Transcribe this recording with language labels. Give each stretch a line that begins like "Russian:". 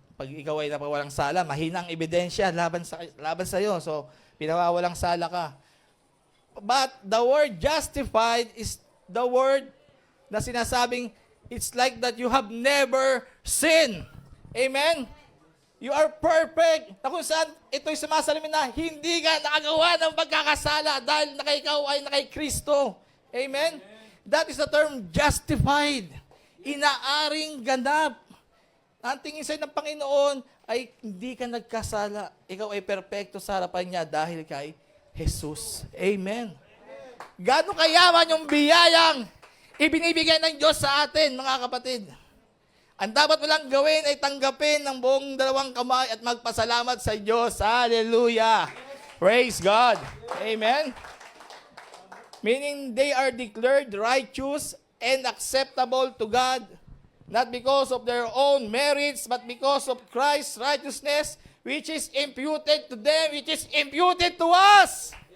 Filipino: Pag ikaw ay napawalang sala, mahinang ebidensya laban sa iyo. So, pinawawalang sala ka.
English: But the word justified is the word
Filipino: na sinasabing,
English: it's like that you have never sinned. Amen? You are perfect.
Filipino: Na kung saan ito'y sumasalamin na hindi ka nakagawa ng pagkakasala dahil ikaw ay nakay Kristo. Amen?
English: That is the term justified.
Filipino: Inaaring ganap. Ang tingin sa'yo ng Panginoon ay hindi ka nagkasala. Ikaw ay perpekto sa harapan niya dahil kay Jesus. Amen. Gaano kayaman yung biyayang ibinibigay ng Diyos sa atin, mga kapatid. Ang dapat mo lang gawin ay tanggapin ng buong dalawang kamay at magpasalamat sa Diyos.
English: Hallelujah. Praise God. Amen. Meaning they are declared righteous and acceptable to God, not because of their own merits, but because of Christ's righteousness, which is imputed to them, which is imputed to us.